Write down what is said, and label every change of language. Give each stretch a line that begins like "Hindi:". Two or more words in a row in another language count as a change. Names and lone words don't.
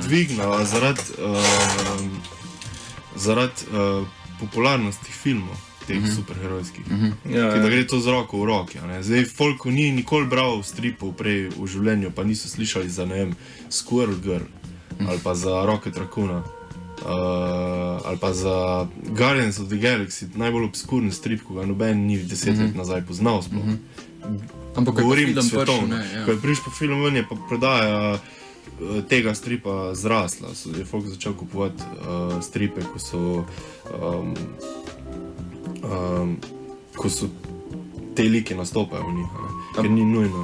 Slovenian: Dvignala zaradi popularnosti filmov, teh superherojskih. Da gre to z roko v roki. Zdaj, folku ni nikoli bral stripov prej v življenju, pa niso slišali za, ne vem, Squirrel Girl, ali pa za Rocket Raccoona, ali pa za Guardians of the Galaxy, najbolj obskurni strip, ko ga noben ni 10 let nazaj poznal sploh. Ampak govorim svetovno. Ko je prišel po film ven, je pa prodaja tega stripa zrasla. Je folk začel kupovati stripe, ko so te like nastopajo v njih, ker ni nujno.